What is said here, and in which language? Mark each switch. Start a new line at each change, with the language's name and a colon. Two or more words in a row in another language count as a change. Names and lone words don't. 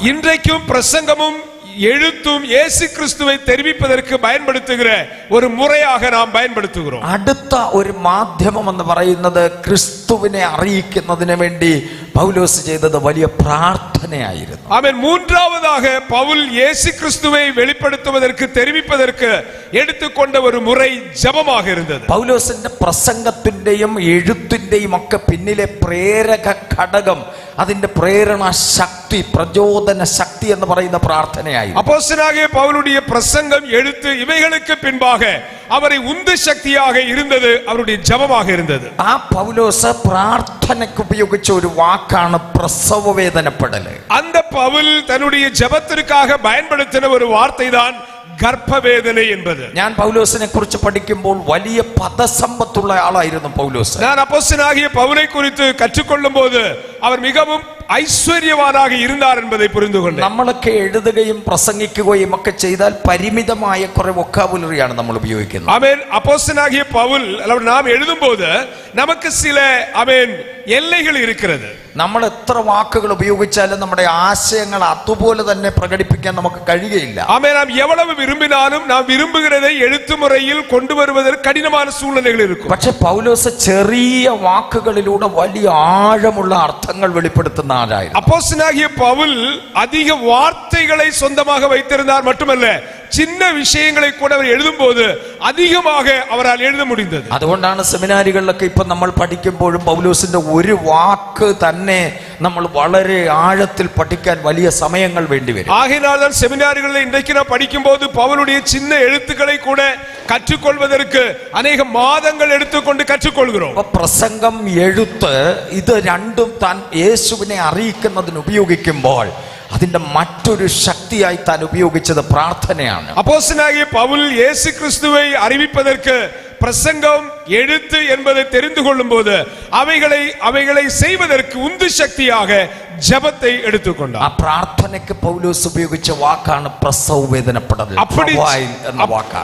Tamil: இன்றைக்கும் பிரசங்கமும் எழுத்தும் இயேசு கிறிஸ்துவை தெரிவிப்பதற்கு பயன்படுத்துகிற ஒரு முறையாக நாம் பயன்படுத்துகிறோம்.
Malayalam: അടുത്ത ഒരു മാധ്യമം എന്ന് പറയുന്നത് ക്രിസ്തുവിനെ അറിയിക്കുന്നതിന് വേണ്ടി പൗലോസ് ചെയ്തത് വലിയ പ്രാർത്ഥനയായിരുന്നു.
Tamil: ஆமென். மூன்றாவதாக பவுல் இயேசு கிறிஸ்துவை வெளிப்படுத்துவதற்கு தெரிவிப்பதற்கு எடுத்துக்கொண்ட ஒரு முறை ஜெபமாக இருந்தது.
Malayalam: പൗലോസിന്റെ പ്രസംഗത്തിന്റെയും എഴുത്തിന്റെയും ഒക്കെ പിന്നിലെ പ്രേരക ഘടകം, അതിന്റെ പ്രേരണ ശക്തി, പ്രചോദന ശക്തി എന്ന് പറയുന്ന പ്രാർത്ഥനയായി.
Tamil: அப்போஸ்தலனாகிய பவுலுடைய பிரசங்கம், எழுத்து இவைகளுக்கு பின்பாக அவரை உந்து சக்தியாக இருந்தது அவருடைய ஜெபமாக இருந்தது.
Malayalam: ആ പൗലോസ് പ്രാർത്ഥനയ്ക്ക് ഉപയോഗിച്ച ഒരു വാക്കാണ് പ്രസവ വേദനപ്പെടല്.
Tamil: அந்த பவுல் தன்னுடைய ஜெபத்திற்காக பயன்படுத்தின ஒரு வார்த்தை தான் ഗർഭവേദന என்பது.
Malayalam: ഞാൻ പൗലോസിനെ കുറിച്ച് പഠിക്കുമ്പോൾ വലിയ പദസമ്പത്തുള്ള ആളായിരുന്നു പൗലോസ്.
Tamil: நான் அப்போஸ்தலனாகிய பவுலை குறித்து கற்றுக்கொள்ளும் போது அவர் மிகவும் ഐശ്വര്യവാനാக இருந்தார் என்பதை புரிந்து கொண்டேன்.
Malayalam: നമ്മളൊക്കെ എഴുതുകയും പ്രസംഗിക്കുകയും ഒക്കെ ചെയ്താൽ പരിമിതമായ കുറെ വൊക്കാബുലറിയാണ് നമ്മൾ ഉപയോഗിക്കുന്നത്.
Tamil: ஆமென். அப்போஸ்தலனாகிய பவுல் நாம் எழுதும்போது நமக்கு சில ஆமென் எல்லைகள் இருக்கிறது.
Malayalam: നമ്മൾ എത്ര വാക്കുകൾ ഉപയോഗിച്ചാലും നമ്മുടെ ആശയങ്ങൾ അതുപോലെ തന്നെ പ്രകടിപ്പിക്കാൻ നമുക്ക് കഴിയുകയില്ല.
Tamil: ஆமென். நாம் எவ்வளவு விரும்பினாலும் நாம் விரும்புகிறதை எழுத்து முறையில் கொண்டு வருவதற்கு கடினமான சூழ்நிலைகள் இருக்கும்.
Malayalam: പക്ഷെ പൗലോസ് ചെറിയ വാക്കുകളിലൂടെ വലിയ ആഴമുള്ള അർത്ഥങ്ങൾ വെളിപ്പെടുത്തുന്ന ആളായിരുന്നു.
Tamil: அப்போஸ்தலனாகிய பவுல் அதிக வார்த்தைகளை சொந்தமாக வைத்திருந்தார் மட்டுமல்ல, சின்ன விஷயங்களை கூட அவர் எழுதும்போது அதிகமாக அவரால் எழுத முடிந்தது.
Malayalam: അതുകൊണ്ടാണ് സെമിനാരികളിലൊക്കെ ഇപ്പൊ നമ്മൾ പഠിക്കുമ്പോഴും പൗലോസിന്റെ ഒരു വാക്ക് തന്നെ നമ്മൾ വളരെ ആഴത്തിൽ പഠിക്കാൻ വലിയ സമയങ്ങൾ വേണ്ടിവരും.
Tamil: ஆகையினால்தான் செமினாரிகளில் இன்றைக்கு நாம் படிக்கும்போது பவுலுடைய சின்ன எழுத்துக்களை கூட கற்றுக்கொள்வதற்கு அநேக மாதங்கள் எடுத்துக்கொண்டு கற்றுக்கொள்கிறோம்.
Malayalam: പ്രസംഗം എഴുത്ത് ഇത് രണ്ടും താൻ യേശുവിനെ അറിയിക്കുന്നതിന് ഉപയോഗിക്കുമ്പോൾ അതിന്റെ മറ്റൊരു ശക്തിയായി താൻ ഉപയോഗിച്ചത് പ്രാർത്ഥനയാണ്.
Tamil: அப்போஸ்தலனாகிய பவுல் இயேசு கிறிஸ்துவை அறிவிப்பதற்கு பிரசங்கம் எழுத்து என்பதை தெரிந்து கொள்ளும் போது அவைகளை செய்வதற்கு உந்து சக்தியாக ஜெபத்தை எடுத்துக்கொண்டார்.
Malayalam: ആ പ്രാർത്ഥനയ്ക്ക് പൗലോസ് ഉപയോഗിച്ച വാക്കാണ് പ്രസവ വേദനപ്പെടൽ എന്ന വാക്കാണ്.